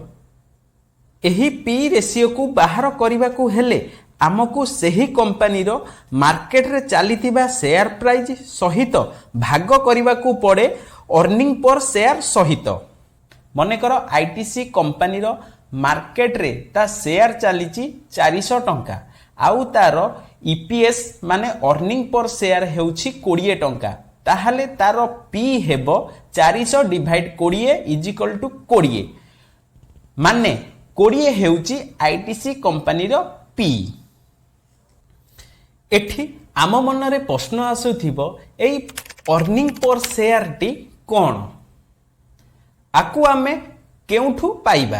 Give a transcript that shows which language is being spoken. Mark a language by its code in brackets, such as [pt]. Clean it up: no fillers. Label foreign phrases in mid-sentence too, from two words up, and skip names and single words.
[or] ଏହି [en] P ratio [or] କୁ ବାହାର କରିବା କୁ ହେଲେ ଆମକୁ ସହି କମ୍ପାନୀ ର ମାର୍କେଟ ରେ ଚାଲୁଥିବା [en] share price [or] ସହିତ ଭାଗ କରିବା କୁ ପଡ଼େ [en] earning per share [or] ସହିତ। ମନେକର ITC କମ୍ପାନୀ ର ମାର୍କେଟ ରେ ତା ଶେୟାର ଚାଲିଛି 400 ଟଙ୍କା ଆଉ ତାର EPS ମାନେ [en] earning per share [or] ହେଉଛି 20 ଟଙ୍କା ତାହାଲେ ତାର P ହେବ [en] 400 divide 20 is equal to 20 [or] ମାନେ 20 ହେଉଛି ITC କମ୍ପାନୀ ର P। ଏଠି ଆମ ମନ ରେ ପ୍ରଶ୍ନ ଆସୁଥିବ ଏଇ [en] earning per share [or] ଟି କଣ ଆକୁ ଆମେ କେଉଁଠୁ ପାଇବା।